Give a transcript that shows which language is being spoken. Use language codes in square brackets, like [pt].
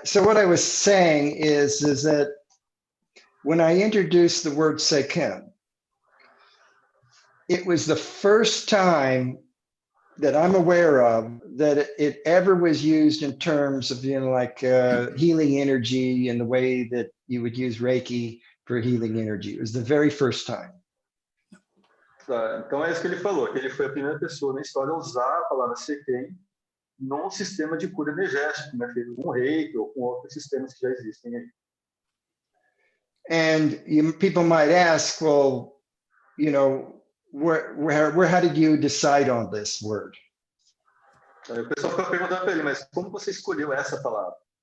[en] So what I was saying is that when I introduced the word Sekhem, it was the first time that I'm aware of that it ever was used in terms of, like healing energy and the way that you would use Reiki for healing energy. It was the very first time. [pt] Então é isso que ele falou, que ele foi a primeira pessoa na história a usar a palavra Sekhem num sistema de cura energética, né, feito com Reiki ou com outros sistemas que já existem aí. [en] And people might ask, well, how did you decide on this word? [pt] O pessoal fica perguntando para ele, mas como você escolheu essa palavra?